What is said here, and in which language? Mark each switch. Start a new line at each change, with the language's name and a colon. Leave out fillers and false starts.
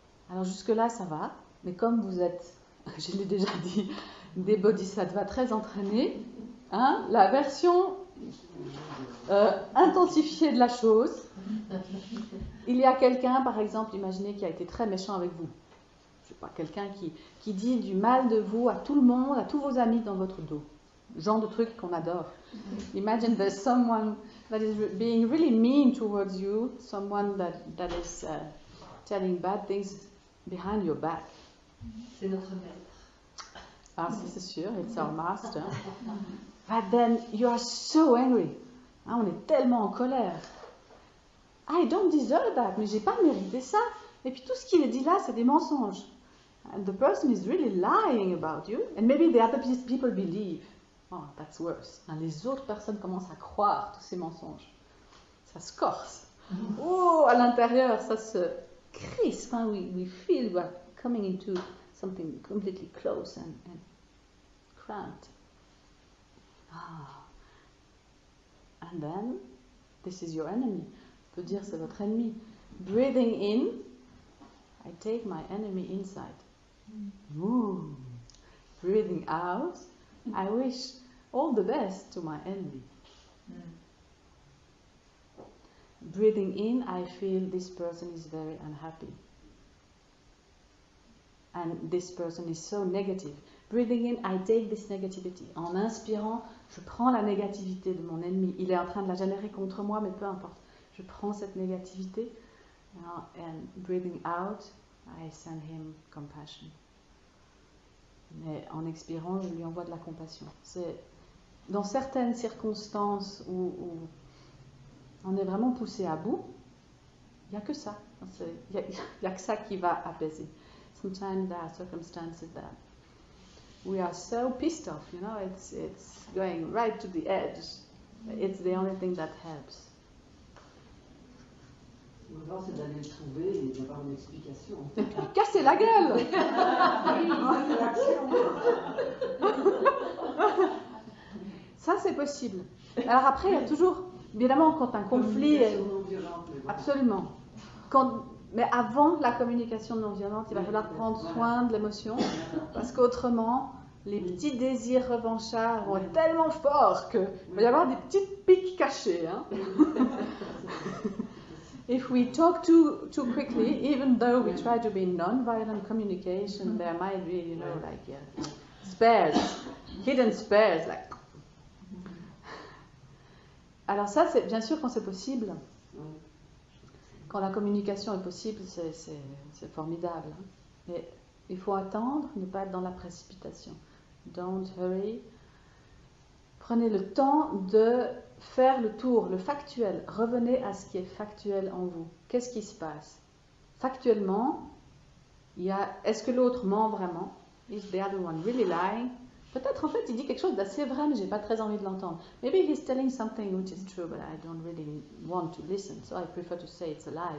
French: Alors jusque-là, ça va. Mais comme vous êtes, je l'ai déjà dit, des bodhisattvas très entraînés, la version intensifiée de la chose, il y a quelqu'un, par exemple, imaginez, qui a été très méchant avec vous. Je sais pas, quelqu'un qui dit du mal de vous à tout le monde, à tous vos amis dans votre dos. Genre de truc qu'on adore.
English: Imagine there's someone that is being really mean towards you, someone that is telling bad things behind your back.
French: C'est notre maître. Ah, ça c'est sûr,
English: it's our master. But then you are so angry.
French: On est tellement en colère.
English: I don't deserve that,
French: mais j'ai pas mérité ça. Et puis tout ce qu'il dit là, c'est des mensonges.
English: And the person is really lying about you, and maybe the other people believe. Oh, that's worse.
French: Les autres personnes commencent à croire tous ces mensonges. Ça se corse. Oh, à l'intérieur, ça se crispe.
English: We feel we're coming into something completely close and cramped. And then, this is your enemy.
French: On peut dire c'est votre ennemi.
English: Breathing in, I take my enemy inside. Ooh. Breathing out, I wish all the best to my enemy. Breathing in, I feel this person is very unhappy. And this person is so negative. Breathing in, I take this negativity.
French: En inspirant, je prends la négativité de mon ennemi. Il est en train de la générer contre moi, mais peu importe. Je prends cette négativité.
English: And breathing out, I send him compassion.
French: Mais en expirant, je lui envoie de la compassion. C'est dans certaines circonstances où on est vraiment poussé à bout, il n'y a que ça. Il n'y a que ça qui va apaiser.
English: Sometimes there are circumstances that we are so pissed off, it's going right to the edge. It's the only thing that helps.
French: L'important, c'est d'aller le trouver et d'avoir une explication. Et puis casser la gueule. Ça, c'est possible. Alors après, il y a toujours, évidemment, quand un conflit est... Absolument. Mais avant la communication non violente, il va falloir prendre soin de l'émotion, parce qu'autrement, les petits désirs revanchards vont être tellement forts qu'il va y avoir des petites piques cachées.
English: If we talk too quickly, even though we try to be non-violent communication, there might be, spares, hidden spares.
French: Alors ça, c'est bien sûr quand c'est possible. Quand la communication est possible, c'est formidable. Mais il faut attendre, ne pas être dans la précipitation.
English: Don't hurry.
French: Prenez le temps de faire le tour, le factuel. Revenez à ce qui est factuel en vous. Qu'est-ce qui se passe? Factuellement, est-ce que l'autre ment vraiment?
English: Is the other one really lying?
French: Peut-être en fait il dit quelque chose d'assez vrai, mais j'ai pas très envie de l'entendre.
English: Maybe he's telling something which is true, but I don't really want to listen, so I prefer to say it's a lie.